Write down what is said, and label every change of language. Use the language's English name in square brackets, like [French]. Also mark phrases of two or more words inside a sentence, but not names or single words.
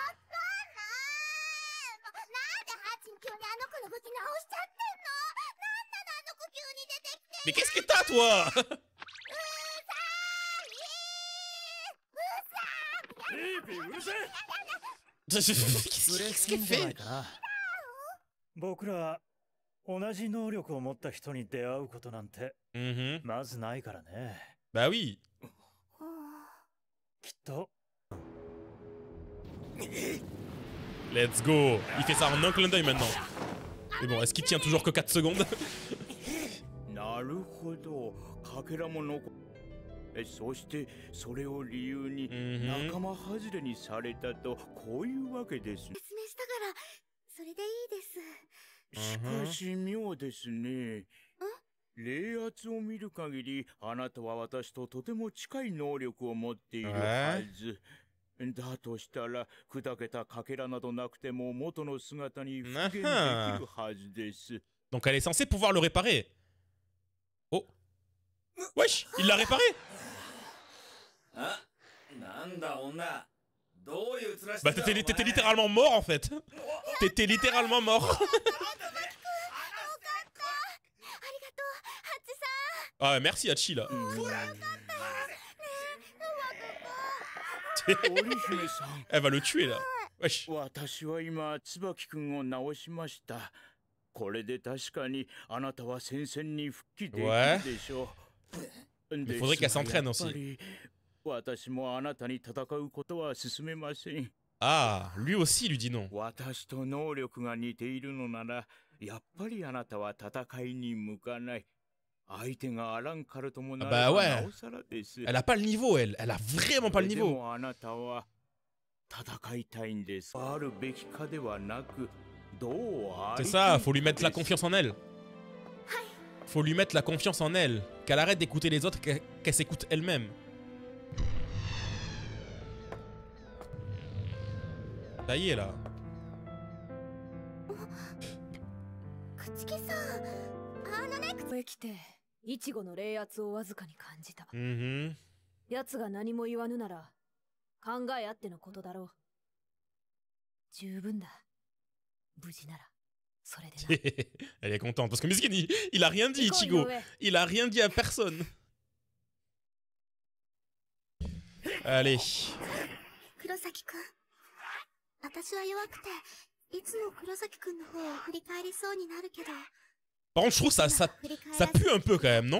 [French] Mais qu'est-ce que t'as, toi? Qu'est-ce qu'il fait? [Japanese] 僕ら同じ能力を持った人に出会うことなんてまずないからね。 [French] Bah oui. [Japanese] きっと。 [English] Let's go. [French] Il fait ça en un clin d'œil maintenant. Mais bon, est-ce qu'il tient toujours que 4 secondes? [Japanese] そしてそれを理由に仲間外れにされたとこういうわけです。説明したからそれでいいです。しかし妙ですね。霊圧を見る限りあなたは私ととても近い能力を持っているはず。だとしたら砕けたかけらなどなくても元の姿に復元できるはずです。 [French] Donc elle est censée pouvoir le réparer. Oh. Wesh, il l'a réparé. Bah t'étais littéralement mort en fait. T'étais littéralement mort. Ah merci Hachi là. Elle va le tuer là. Wesh. [Japanese] 私は今椿君を治しました。これで確かにあなたは戦線に復帰できるでしょう。 [French] Il faudrait qu'elle s'entraîne aussi. [Japanese] 私もあなたに戦うことは進めません。 [French] Ah, lui aussi lui dit non. [Japanese] 私と能力が似ているのなら、やっぱりあなたは戦いに向かない。相手があらんからともなればなおさらです。 [French] Elle a pas le niveau, elle. Elle a vraiment pas le niveau. [Japanese] でもあなたは戦いたいんです。あるべきかではなく、どうあり。 [French] C'est ça, faut lui mettre la confiance en elle. Faut lui mettre la confiance en elle. Qu'elle arrête d'écouter les autres, qu'elle s'écoute elle-même. Ça y est là. Mhm. [Japanese] 奴が何も言わぬなら考えあってのことだろう。十分だ。無事なら。 [French] Elle est contente parce que Miskin, il a rien dit, Ichigo. Il a rien dit à personne. Allez. Par contre, je trouve ça pue un peu quand même, non?